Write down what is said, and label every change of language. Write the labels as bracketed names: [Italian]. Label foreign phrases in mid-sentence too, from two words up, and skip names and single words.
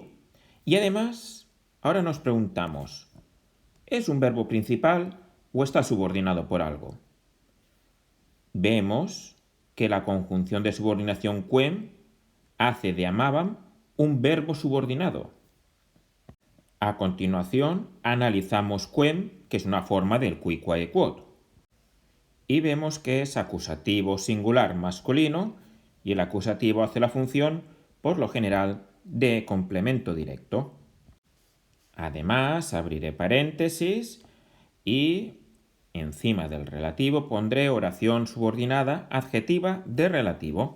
[Spanish] Y además, ahora nos preguntamos, ¿es un verbo principal o está subordinado por algo? Vemos que la conjunción de subordinación quem hace de amabam un verbo subordinado. A continuación, analizamos quem, que es una forma del [Latin] qui, quae, quod. [Spanish] Y vemos que es acusativo singular masculino y el acusativo hace la función, por lo general, de complemento directo. Además, abriré paréntesis y encima del relativo pondré oración subordinada adjetiva de relativo.